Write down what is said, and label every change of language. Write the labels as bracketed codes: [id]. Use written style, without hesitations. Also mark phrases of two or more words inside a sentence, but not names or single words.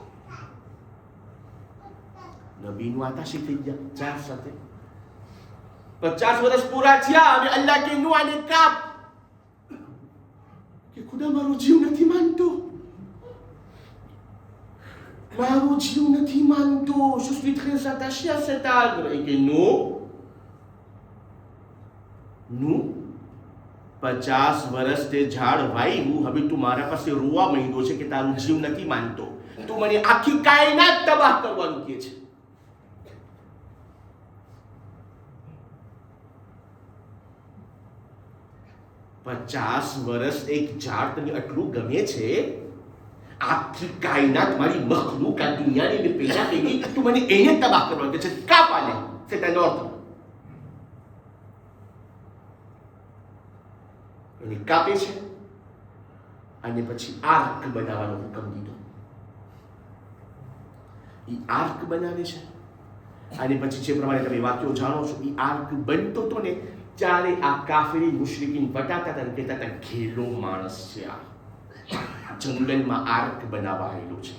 [gu] નબીનું આતાશી થઈ ગયા ઝાડ સાથે. 50 વર્ષ પૂરા થયા અને અલ્લાહ કે નું આને કાપ કે ખુદા મારો જીવ નથી માનતો, મારો જીવ નથી માનતો, [fr] je suis très attaché à cet arbre. Et que non, [gu] નું 50 વર્ષ તે ઝાડ વાવ્યું, હવે તું મારા પાસે રોવા માંડ્યો છે કે તારું જીવ નથી માનતો, તું મને આખી કાયનાત તબાહ કરવાનું કહે છે. પચાસ વર્ષ એક ઝાડ તને આટલું ગમે છે, આખી કાયનાત મારી મખલૂક આ દુનિયાની મેં પેદા કરી, તું મને એને તબાહ કરવાનું કહે છે. કા પાલે [fr] c'est un ordre. [gu] એને કાપે છે અને પછી આર્ક બનાવવાનો હુકમ દીધો. એ આર્ક બનાવે છે અને પછી જે પ્રમાણે તમે વાક્યો જાણો છો, એ આર્ક બનતો તો ને ત્યારે આ કાફરી મુશ્રિકીન બટાતા હતા, કહેતા હતા ઘેલો માણસ છે, આ જંગલમાં આર્ક બનાવાયેલું છે.